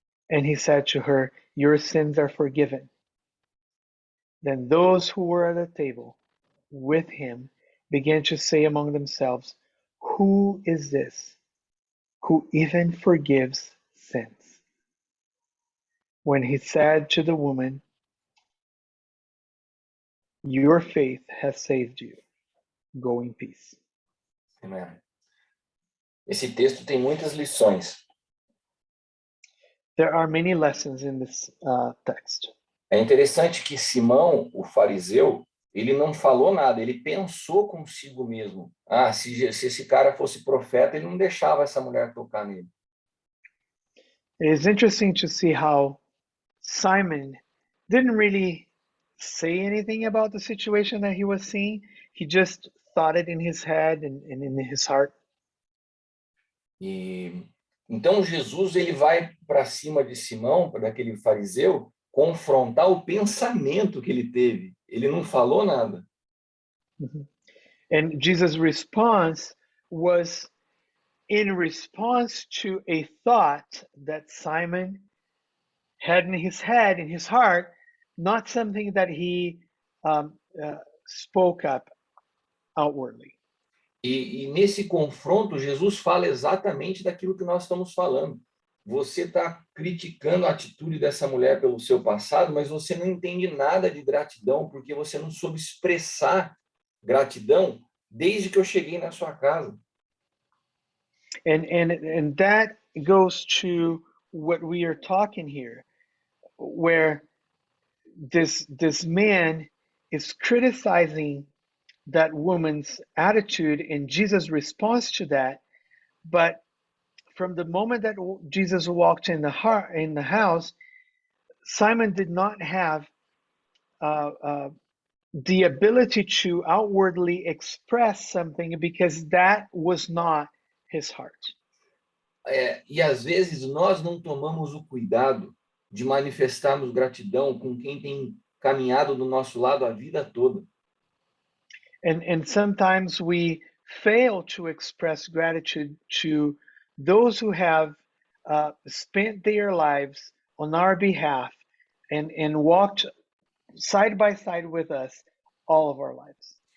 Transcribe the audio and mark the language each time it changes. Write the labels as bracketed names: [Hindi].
[English] And he said to her, your sins are forgiven. Then those who were at the table with him began to say among themselves, who is this who even forgives sins? When he said to the woman, your faith has saved you. Go in peace. Amen. [Portuguese] Esse texto tem muitas lições. [English] There are many lessons in this text. [Portuguese] É interessante que Simão, o fariseu, ele não falou nada, ele pensou consigo mesmo. Ah, se esse cara fosse profeta, ele não deixava essa mulher tocar nele. [English] It is interesting to see how Simon didn't really say anything about the situation that he was seeing. He just thought it in his head and in his heart. [Portuguese] E então Jesus ele vai para cima de Simão, daquele fariseu, confrontar o pensamento que ele teve. Ele não falou nada. [English] And Jesus' response was in response to a thought that Simon had in his head, in his heart, not something that he spoke up outwardly. [Portuguese] E nesse confronto, Jesus fala exatamente daquilo que nós estamos falando. Você está criticando a atitude dessa mulher pelo seu passado, mas você não entende nada de gratidão, porque você não soube expressar gratidão desde que eu cheguei na sua casa. [English] And that goes to what we are talking here, where this man is criticizing that woman's attitude and Jesus' response to that. But from the moment that Jesus walked in the house, Simon did not have the ability to outwardly express something because that was not his heart. [Portuguese] E às vezes nós não tomamos o cuidado de manifestarmos gratidão com quem tem caminhado do nosso lado a vida toda. [English] And sometimes we fail to express gratitude to those who have spent their lives on our behalf and walked side by side with us all of our lives.